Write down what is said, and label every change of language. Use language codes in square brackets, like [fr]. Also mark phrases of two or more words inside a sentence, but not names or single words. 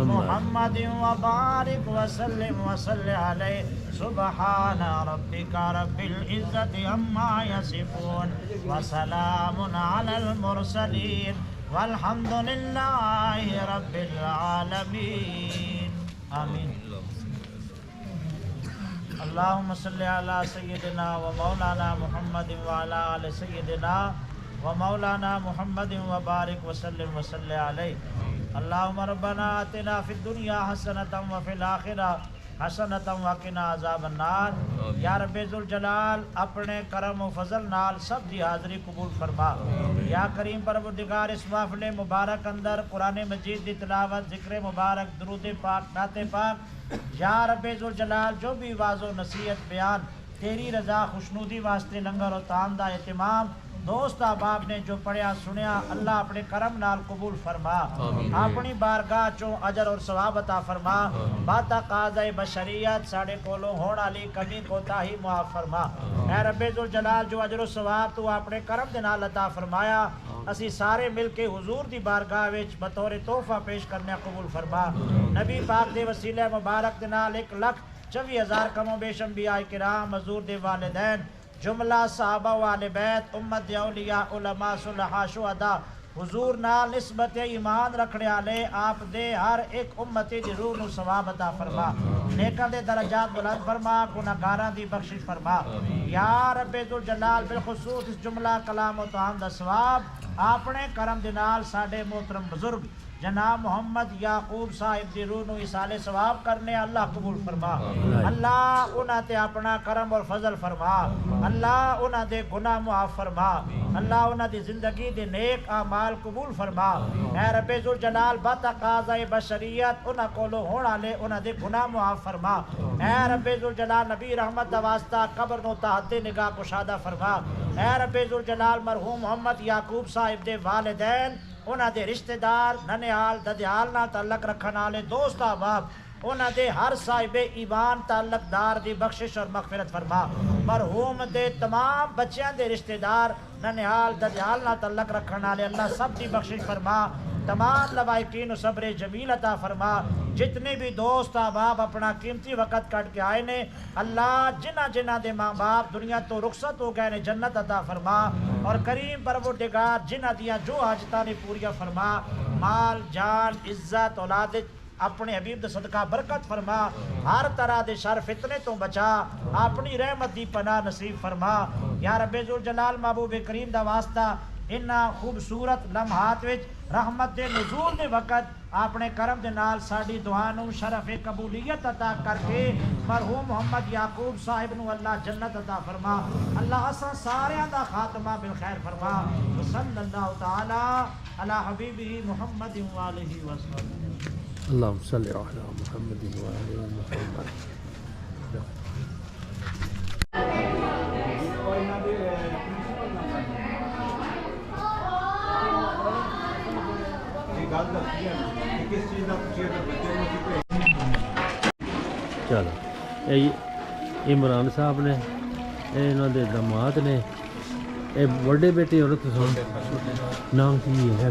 [ar] محمد وبارك وسلم وصل عليه سبحان ربك رب العزة عما يصفون وسلام على المرسلين والحمد لله رب العالمين آمين اللهم صل على سيدنا ومولانا محمد وعلى آل سيدنا ومولانا محمد وبارك وسلم وصل عليه اللهم ربنا آتنا في الدنيا حسنة وفي الآخرة حسنة وقنا عذاب النار یا رب ذوالجلال [pa] اپنے کرم و فضل نال سب دی حاضری قبول فرما یا کریم پروردگار اس محفل مبارک اندر قرآن مجید دی تلاوت ذکر مبارک درود پاک نعت پاک یا رب ذوالجلال جو بھی واعظ و نصیحت بیان تیری رضا خوشنودی واسطے لنگر و طعام دا اہتمام دوست احباب نے جو پڑھیا سنیا اللہ اپنے کرم نال قبول فرما اپنی بارگاہ چوں اجر اور ثواب عطا فرما با تقاضۂ بشریت ساڑے کولوں ہون والی کمی کوتاہی معاف فرما اے رب ذوالجلال جو اجر و ثواب تو اپنے کرم دے نال عطا فرمایا اسی سارے مل کے حضور دی بارگاہ وچ بطور تحفہ پیش کرنے قبول فرما نبی پاک دے وسیلہ مبارک دے نال 1,24,000 کم و بیش انبیاء کرام حضور دے والدین جملہ صحابہ و اہل بیت امت اولیاء علماء صلحاء شہداء حضور نال نسبت ایمان رکھنے والے آپ دے ہر ایک امتی دی روح نو ثواب عطا فرما نیکاں دے درجات بلند فرما گناہگاراں دی بخشش فرما یا رب ذوالجلال بالخصوص اس جملہ کلام و طعام دا ثواب اپنے کرم دے نال ساڈے محترم بزرگ جناب محمد یعقوب صاحب دی روح نو اصال ثواب کرنے اللہ قبول فرما اللہ انہاں تے اپنا کرم اور فضل فرما اللہ انہاں دے گناہ معاف فرما اللہ انہاں دی زندگی دے نیک اعمال قبول فرما اے رب ذوالجلال با تقاضۂ بشریت انہاں کولوں ہون والے انہاں دے گناہ معاف فرما اے رب ذوالجلال نبی رحمت دا واسطہ قبر نو تحت نگاہ کشادہ فرما اے رب ذوالجلال مرحوم محمد یعقوب صاحب دے والدین انہاں دے رشتہ دار ننیال ددیال نال تعلق رکھن والے دوست احباب انہاں دے ہر صاحب ایمان تعلق دار دی بخشش اور مغفرت فرما مرحوم دے تمام بچیاں دے رشتہ دار ننیال ددیال نال تعلق رکھن والے اللہ سب دی بخشش فرما تمام لوائقین و صبر جمیل عطا فرما جتنے بھی دوست احباب اپنا قیمتی وقت کٹ کے آئے نے اللہ جنہ جنہ دے ماں باپ دنیا تو رخصت ہو گئے نے جنت عطا فرما اور کریم پروردگار جنہ دیا جو حاجتاں نے پوریا فرما مال جان عزت اولاد اپنے حبیب دے صدقہ برکت فرما ہر طرح دے شر فتنے تو بچا اپنی رحمت دی پناہ نصیب فرما یا رب ذوالجلال محبوب کریم دا واسطہ انہاں خوبصورت لمحات وچ رحمت دے نزول دے وقت اپنے کرم دے نال ساڈی دعا نو شرف قبولیت عطا کر کے مرحوم محمد یعقوب صاحب نو اللہ جنت عطا فرما اللہ اساں ساریاں دا خاتمہ بالخیر فرما [ar] صلی اللہ تعالی علی حبیبہ محمد و آلہ وسلم اللهم صل على محمد وعلى محمد [pa] چلو عمران صاحب نے انہوں دے دماد نے اے بڑے بیٹے اور نام کی ہے